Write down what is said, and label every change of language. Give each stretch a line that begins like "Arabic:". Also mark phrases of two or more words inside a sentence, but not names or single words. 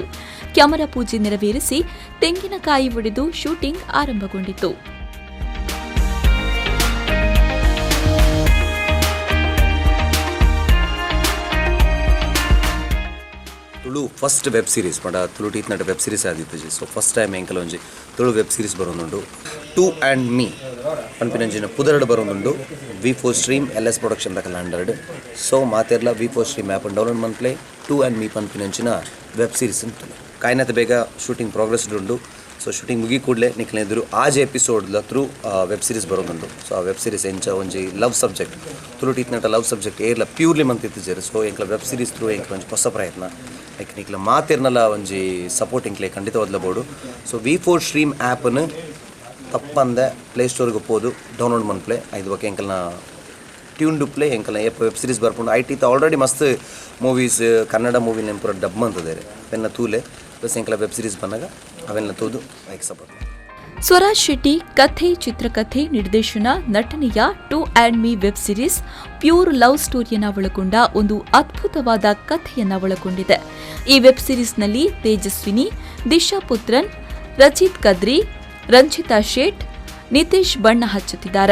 Kannada: ಕ್ಯಾಮೆರಾ ಪೂಜೆ ನೆರವೇರಿಸಿ ತೆಂಗಿನಕಾಯಿ ಒಡೆದು ಶೂಟಿಂಗ್ ಆರಂಭಗೊಂಡಿತು.
Tulu: ತುಳು
English: first web series
Tulu: ಪಂಡ ತುಳು ಟೀತ್ನಟ
English: web series
Tulu: ಆದಿತ್ತು.
English: so first time
Tulu: ಎಂಕಲ ಒಂಜಿ ತುಳು
English: web series
Tulu: ಬರೋದುಂಡು. ಟು ಆ್ಯಂಡ್ ಮೀ ಪನ್ಪಿನಂಚಿನ ಪುದರಡು ಬರೋದುಂಡು ವಿ4 ಸ್ಟ್ರೀಮ್ LS ಪ್ರೊಡಕ್ಷನ್ ದಕಲ ಅಂಡರ್ಡ್. ಸೊ ಮಾತೆರ್ಲ ವಿ4 ಸ್ಟ್ರೀಮ್
English: app download
Tulu: ಮನ್ಪ್ಲೆ ಟು ಆ್ಯಂಡ್ ಮೀ ಪನ್ಪಿನಂಚಿನ
English: web series
Tulu: ಉಂಟು. ಕಾಯ್ನತ ಬೇಗ
English: shooting progress
Tulu: ಉಂಡು. ಸೊ ಶೂಟಿಂಗ್ ಮುಗಿ ಕೂಡಲೇ ನಿಕ್ಲೆ ಎದುರು ಆಜ್ ಎಪಿಸೋಡ್ಲ
English: through web series
Tulu: ಬರೋದುಂಡು. ಸೊ ಆ
English: web series
Tulu: ಎಂಚ ಒಂಜಿ
English: love subject
Tulu: ತುಳು ಟೀತ್ನಟ
English: love subject
Tulu: ಏರ್ಲ ಪ್ಯೂರ್ಲಿ ಮಂತಿತ್ತಿಜೇರು. ಸೊ ಎಂಕ್ಲ
English: web series through
Tulu: ಎಂಕ್ಲ ಒಂಜಿ ಹೊಸ ಪ್ರಯತ್ನ ನಿಕ್ಲ ಮಾತಿರ್ನಲ್ಲ ಒಂಜಿ ಸಪೋರ್ಟ್ ಇಂಕ್ಲೆ ಖಂಡಿತ ಒದಲಬಹುದು. ಸೊ ವಿ4 ಸ್ಟ್ರೀಮ್ ಆ್ಯಪನ್ನು ತಪ್ಪಂದೆ ಪ್ಲೇಸ್ಟೋರ್ಗೆ ಹೋದು ಡೌನ್ಲೋಡ್ ಮನ್ಪ್ಲೆ ಐದು ಬಗ್ಗೆ ಎಂಕಲ್ನ ಟ್ಯೂನ್ ಡುಪ್ಲೆ ಎಂಕಲ್ನ
English: web series
Tulu: ಬರ್ಕೊಂಡು ಐಟಿತ ಆಲ್ರೆಡಿ ಮಸ್ತ್ ಮೂವೀಸ್
English: Kannada movie
Tulu: ನೆಂಪುರ ಡಬ್ ಅಂತದೇರೆ ಅವೆಲ್ಲ ತೂಲೆ ಪ್ಲಸ್ ಎಂಕಲ
English: web series
Tulu: ಬಂದಾಗ ಅವೆಲ್ಲ ತೂದು
English: like support.
Kannada: ಸ್ವರಾಜ್ ಶೆಟ್ಟಿ ಕಥೆ, ಚಿತ್ರಕಥೆ, ನಿರ್ದೇಶನ, ನಟನೆಯ ಟು ಆ್ಯಂಡ್ ಮೀ
English: web series pure love
Kannada: ಸ್ಟೋರಿಯನ್ನ ಒಳಗೊಂಡ ಒಂದು ಅದ್ಭುತವಾದ ಕಥೆಯನ್ನ ಒಳಗೊಂಡಿದೆ. ಈ ವೆಬ್ ಸೀರೀಸ್ನಲ್ಲಿ ತೇಜಸ್ವಿನಿ, ದಿಶಾ ಪುತ್ರನ್, ರಚಿತ್ ಕದ್ರಿ, ರಂಜಿತಾ ಶೇಟ್, ನಿತೇಶ್ ಬಣ್ಣ ಹಚ್ಚುತ್ತಿದ್ದಾರೆ.